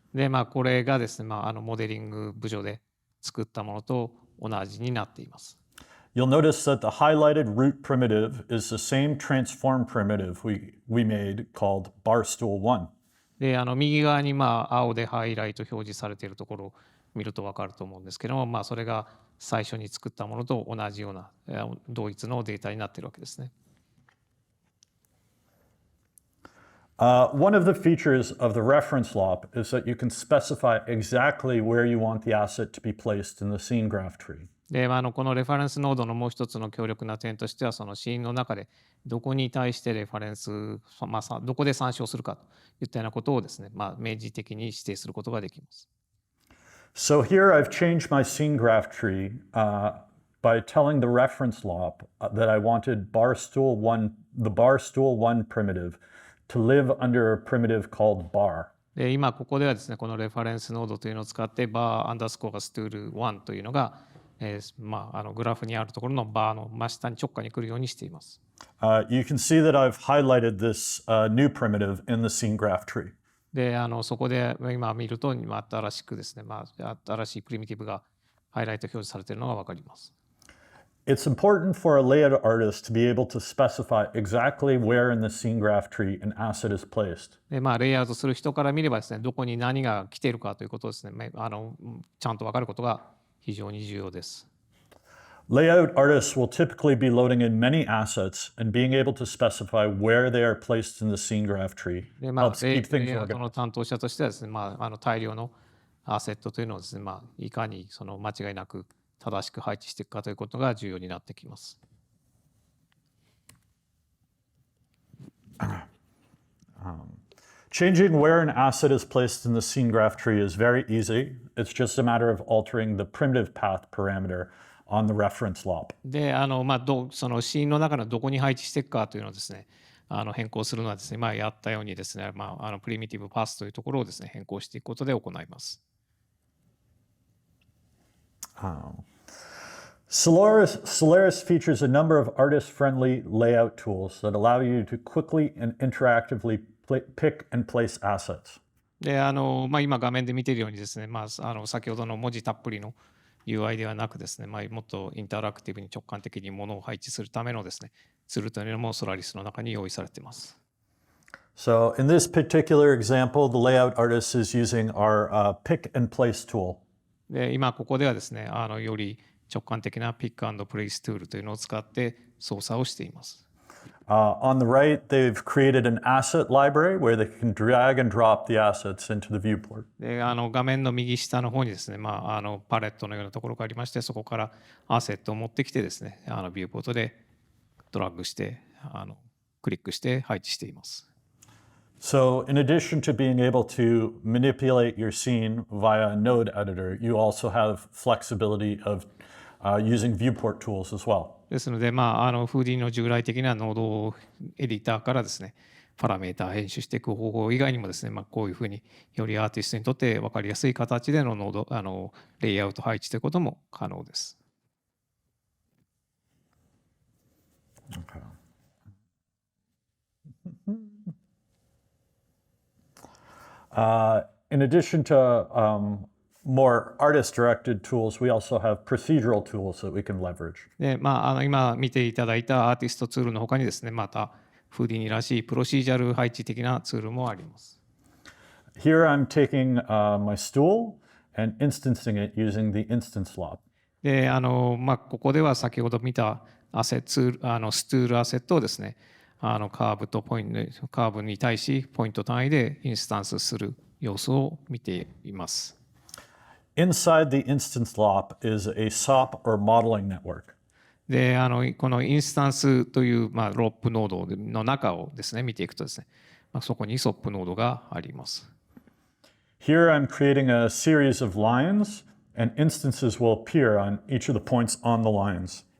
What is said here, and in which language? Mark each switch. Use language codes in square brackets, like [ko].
[ja] で、これがですね、モデリング部署で作ったものと同じになっています。 [en] You'll notice that the highlighted root primitive is the same transform primitive we made called barstool1. [ja] で、右側に青でハイライト表示されているところを見ると分かると思うんですけども、それが最初に作ったものと同じような同一のデータになっているわけですね。 [en] One of the features of the reference lop is that you can specify exactly where you want the asset to be placed in the scene graph tree. [ja] で、このレファレンスノードのもう一つの強力な点としては、そのシーンの中でどこに対してレファレンス、どこで参照するかといったようなことをですね、明示的に指定することができます。 [en] So here I've changed my scene graph tree by telling the reference lop that I wanted the barstool1 primitive to live under a primitive called bar. [ja] で、今ここではですね、このレファレンスノードというのを使ってバーアンダースコアストゥール1というのが、グラフにあるところのバーの真下に直下に来るようにしています。 [en] You can see that I've highlighted this new primitive in the scene graph tree. [ja] で、そこで今見ると新しくですね、新しいプリミティブがハイライト表示されているのが分かります。 [en] It's important for a layout artist to be able to specify exactly where in the scene graph tree an asset is placed. [ja] で、レイアウトする人から見ればですね、どこに何が来ているかということをですね、ちゃんと分かることが非常に重要です。 [en] Layout artists will typically be loading in many assets, and being able to specify where they are placed in the scene graph tree [ja] で、 [en] helps keep things [ja] レイアウト [en] organized. [ja] の担当者としてはですね、大量のアセットというのをですね、いかにその間違いなく正しく配置していくかということが重要になってきます。 [en] Changing where an asset is placed in the scene graph tree is very easy. It's just a matter of altering the primitive path parameter on the reference lop. [ja] で、そのシーンの中のどこに配置していくかというのをですね、変更するのはですね、やったようにですね、プリミティブパスというところをですね、変更していくことで行います。 [en] Solaris features a number of artist-friendly layout tools that allow you to quickly and interactively pick and place assets. [ja] で、今画面で見ているようにですね、先ほどの文字たっぷりの UI ではなくですね、もっとインタラクティブに直感的にものを配置するためのですね、ツールというのも Solaris の中に用意されています。 [en] So in this particular example, the layout artist is using our pick and place tool. [ja] で、今ここではですね、より直感的なピック&プレイスツールというのを使って操作をしています。 [en] On the right, they've created an asset library where they can drag and drop the assets into the viewport. [ja] で、画面の右下の方にですね、パレットのようなところがありまして、そこからアセットを持ってきてですね、ビューポートでドラッグして、クリックして配置しています。 [en] So in addition to being able to manipulate your scene via a node editor, you also have flexibility of using viewport tools as well. [ja] ですので、Foodie の従来的なノードエディターからですね、パラメータ編集していく方法以外にもですね、こういうふうによりアーティストにとって分かりやすい形でのノード、レイアウト配置ということも可能です。 [en] Okay. In addition to more artist-directed tools, we also have procedural tools that we can leverage. [ja] で、今見ていただいたアーティストツールの他にですね、またフーディニらしいプロシージャル配置的なツールもあります。 [en] Here I'm taking my stool and instancing it using the instance lob. [ja] で、ここでは先ほど見たスツールアセットをですね、カーブに対しポイント単位でインスタンスする様子を見ています。 [en] Inside the instance lob is a SOP or modeling network. [ja] で、このインスタンスという、ロップノードの中をですね、見ていくとですね、そこに SOP ノードがあります。 [en] Here I'm creating a series of lines and instances will appear on each of the points on the lines.